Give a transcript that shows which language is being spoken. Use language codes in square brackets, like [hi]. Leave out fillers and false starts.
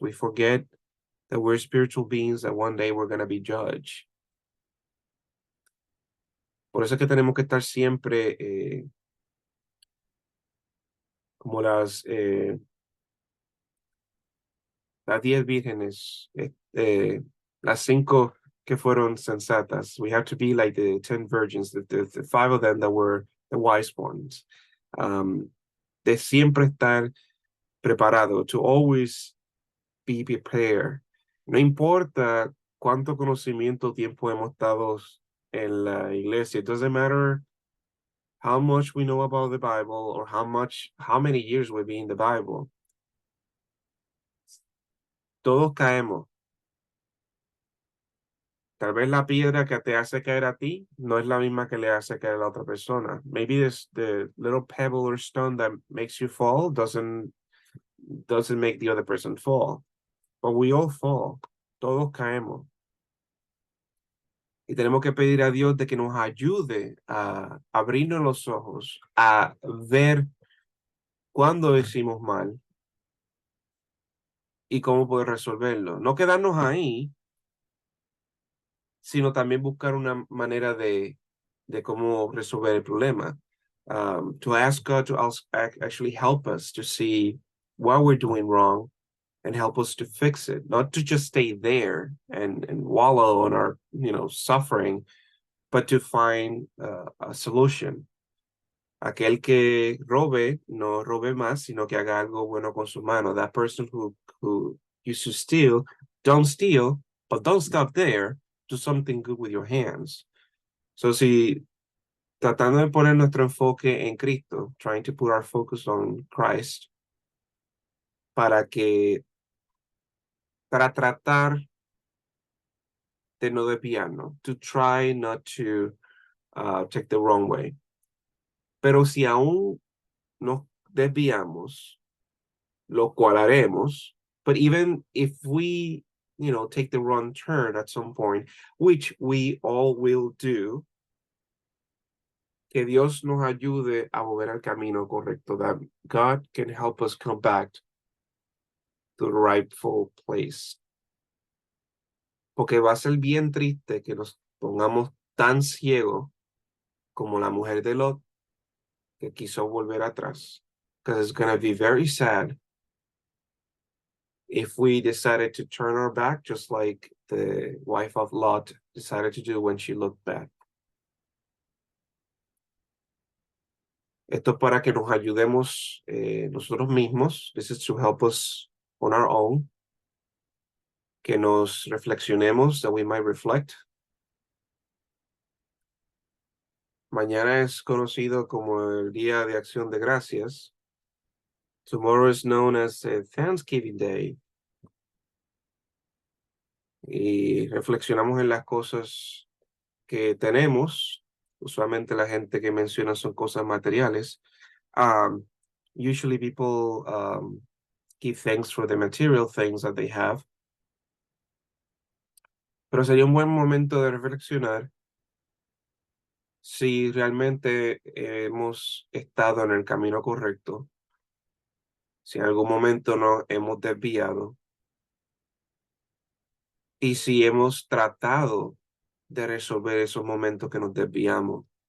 [en] We forget that we're spiritual beings, that one day we're going to be judged. [es] Por eso es que tenemos que estar siempre como las 10 vírgenes, las 5 que fueron sensatas. [en] We have to be like the 10 virgins, the 5 of them that were the wise ones. [es] De siempre estar preparado, [en] to always be prepared. [es] No importa cuánto conocimiento, tiempo hemos estado en la iglesia. [en] It doesn't matter how much we know about the Bible or how many years we've been in the Bible. [es] Todos caemos. Tal vez la piedra que te hace caer a ti no es la misma que le hace caer a la otra persona. [en] Maybe the little pebble or stone that makes you fall doesn't make the other person fall. But we all fall. [es] Todos caemos. Y tenemos que pedir a Dios de que nos ayude a abrirnos los ojos, a ver cuándo decimos mal y cómo poder resolverlo. No quedarnos ahí, sino también buscar una manera de cómo resolver el problema. [en] To ask God to actually help us to see what we're doing wrong and help us to fix it, not to just stay there and wallow on our, suffering, but to find a solution. [es] Aquel que robe, no robe más, sino que haga algo bueno con su mano. [en] That person who used to steal, don't steal, but don't stop there. Do something good with your hands. So [es] si tratando de poner nuestro enfoque en Cristo, [en] trying to put our focus on Christ, [es] para tratar de no desviarnos, [en] to try not to take the wrong way. [es] Pero si aún nos desviamos, lo cual haremos, [en] but even if we, take the wrong turn at some point, which we all will do, [es] que Dios nos ayude a volver al camino correcto, [en] that God can help us come back to the rightful place. [es] Porque va a ser bien triste que nos pongamos tan ciegos como la mujer de Lot, que quiso volver atrás. [en] Because it's going to be very sad if we decided to turn our back, just like the wife of Lot decided to do when she looked back. [es] Esto es para que nos ayudemos nosotros mismos. [en] This is to help us on our own. [es] Que nos reflexionemos, [en] that we might reflect. [es] Mañana es conocido como el Día de Acción de Gracias. [en] Tomorrow is known as Thanksgiving Day. [es] Y reflexionamos en las cosas que tenemos. Usualmente la gente que menciona son cosas materiales. [en] Usually people give thanks for the material things that they have. [es] Pero sería un buen momento de reflexionar si realmente hemos estado en el camino correcto, si en algún momento nos hemos desviado y si hemos tratado de resolver esos momentos que nos desviamos.